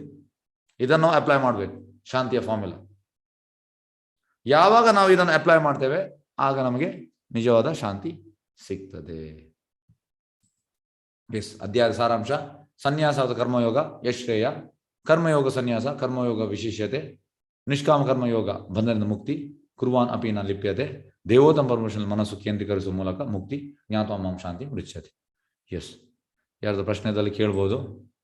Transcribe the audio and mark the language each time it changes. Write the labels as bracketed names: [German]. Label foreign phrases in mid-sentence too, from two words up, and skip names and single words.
[Kannada] ಇದನ್ನು ನಾವು ಅಪ್ಲೈ ಮಾಡಬೇಕು, ಶಾಂತಿಯ ಫಾರ್ಮುಲಾ. ಯಾವಾಗ ನಾವು ಇದನ್ನು ಅಪ್ಲೈ ಮಾಡ್ತೇವೆ ಆಗ ನಮಗೆ ನಿಜವಾದ ಶಾಂತಿ ಸಿಗ್ತದೆ. ಎಸ್, ಅಧ್ಯಾಯದ ಸಾರಾಂಶ: ಸನ್ಯಾಸದ ಕರ್ಮಯೋಗ ಯಶ್ರೇಯ, ಕರ್ಮಯೋಗ ಸನ್ಯಾಸ, ಕರ್ಮಯೋಗ ವಿಶೇಷತೆ, ನಿಷ್ಕಾಮ ಕರ್ಮಯೋಗ ಬಂಧನದ ಮುಕ್ತಿ, [Sanskrit] ಕುರ್ವಾನ್ ಅಪೀನ ಲಿಪ್ಯತೆ, [Kannada] ದೇವೋತ್ತಮ ಪರಮೇಶ್ವರನ ಮನಸ್ಸು ಕೇಂದ್ರೀಕರಿಸುವ ಮೂಲಕ ಮುಕ್ತಿ, [Sanskrit] ಜ್ಞಾತ್ವ ಮಾಂ ಶಾಂತಿ ಮೃಚ್ಛತಿ. [Kannada] ಎಸ್, ಯಾರ್ದು ಪ್ರಶ್ನೆದಲ್ಲಿ ಕೇಳ್ಬೋದು.